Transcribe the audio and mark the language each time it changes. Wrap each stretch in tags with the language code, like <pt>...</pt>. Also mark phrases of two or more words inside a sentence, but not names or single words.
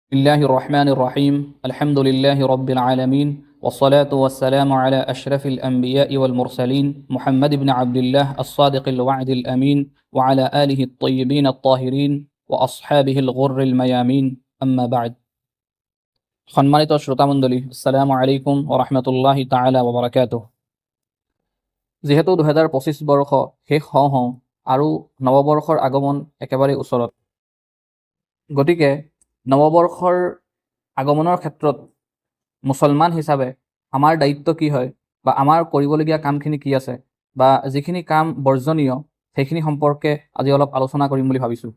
<ar>الله الرحمن الرحيم الحمد لله رب العالمين والصلاة والسلام على أشرف الأنبياء والمرسلين محمد بن عبد الله الصادق الوعد الأمين وعلى آله الطيبين الطاهرين وأصحابه الغر الميامين أما بعد</ar> <as>সম্মানিত শ্রোতামণ্ডলী</as> <ar>السلام عليكم ورحمة الله تعالى وبركاته.</ar> <as>যেহেতু 2025 বৰ্ষ শেষ হওঁ আৰু নৱবৰ্ষৰ আগমন একেবাৰে ওচৰত, গতিকে নৱবৰ্ষৰ আগমনৰ ক্ষেত্ৰত মুছলমান হিচাপে আমাৰ দায়িত্ব কি হয় বা আমাৰ কৰিবলগীয়া কামখিনি কি আছে বা যিখিনি কাম বৰ্জনীয় সেইখিনি সম্পৰ্কে আজি অলপ আলোচনা কৰিম বুলি ভাবিছোঁ।</as>